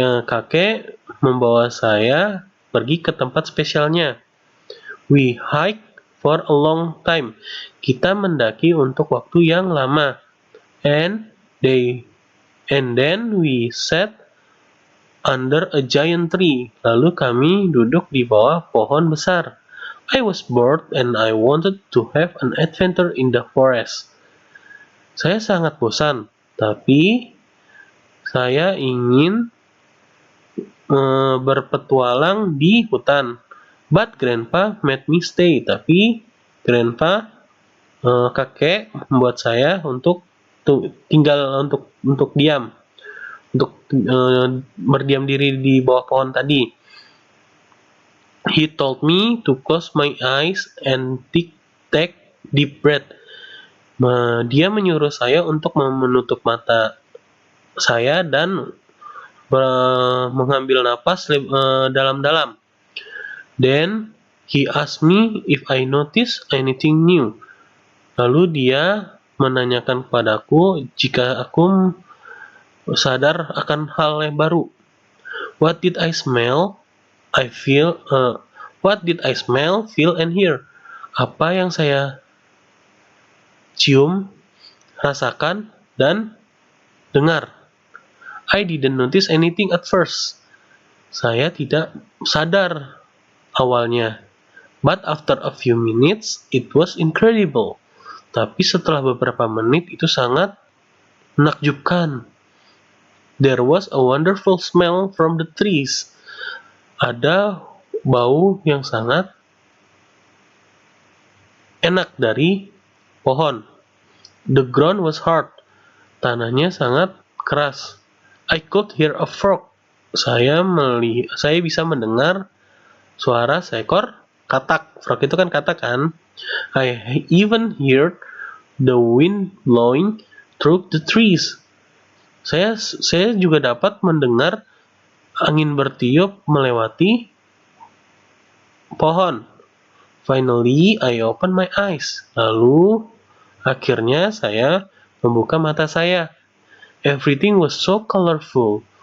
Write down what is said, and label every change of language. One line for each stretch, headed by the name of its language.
Indonesian: Kakek membawa saya pergi ke tempat spesialnya.
English: We hiked for a long time.
Indonesian: Kita mendaki untuk waktu yang lama.
English: And then we sat under a giant tree.
Indonesian: Lalu kami duduk di bawah pohon besar.
English: I was bored and I wanted to have an adventure in the forest.
Indonesian: Saya sangat bosan, tapi saya ingin berpetualang di hutan.
English: But Grandpa made me stay.
Indonesian: Tapi Grandpa, kakek, membuat saya untuk tinggal untuk diam, untuk berdiam diri di bawah pohon tadi.
English: He told me to close my eyes and take deep breath.
Indonesian: Dia menyuruh saya untuk menutup mata saya dan mengambil napas dalam-dalam.
English: Then he asked me if I noticed anything new.
Indonesian: Lalu dia menanyakan kepadaku jika aku sadar akan hal yang baru.
English: What did I smell, feel, and hear?
Indonesian: Apa yang saya cium, rasakan, dan dengar?
English: I didn't notice anything at first.
Indonesian: Saya tidak sadar awalnya.
English: But after a few minutes, it was incredible.
Indonesian: Tapi setelah beberapa menit, itu sangat menakjubkan.
English: There was a wonderful smell from the trees.
Indonesian: Ada bau yang sangat enak dari pohon.
English: The ground was hard.
Indonesian: Tanahnya sangat keras.
English: I could hear a frog.
Indonesian: Saya bisa mendengar suara seekor katak. Frog itu kan katak kan?
English: I even heard the wind blowing through the trees.
Indonesian: Saya juga dapat mendengar angin bertiup melewati pohon.
English: Finally, I opened my eyes.
Indonesian: Lalu, akhirnya saya membuka mata saya.
English: Everything was so colorful.